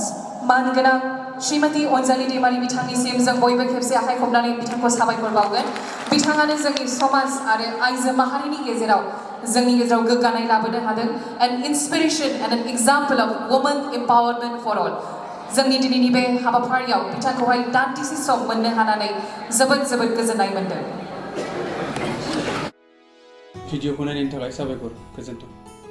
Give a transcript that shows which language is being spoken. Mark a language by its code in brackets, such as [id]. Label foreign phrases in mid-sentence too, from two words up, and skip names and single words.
[brx] मानगोनां श्रीमती अनजालि दैमारि बिथांनिसिम जों बयबो खेबसे आखाइ खबनानै बिथांखौ साबायखर बावगोन बिथाङानो जोंनि समाज आरो आइजो माहारिनि गेजेराव गोग्गानाय लाबोनो हादों [en] an inspiration and an example of woman empowerment for all [brx] जोंनि दिनैनि बे हाबाफारियाव बिथांखौहाय दान्दिसे सम मोननो हानानै जोबोद गोजोननाय मोनदों भिडिअखौ नायनायनि थाखाय साबायखर गोजोन्थों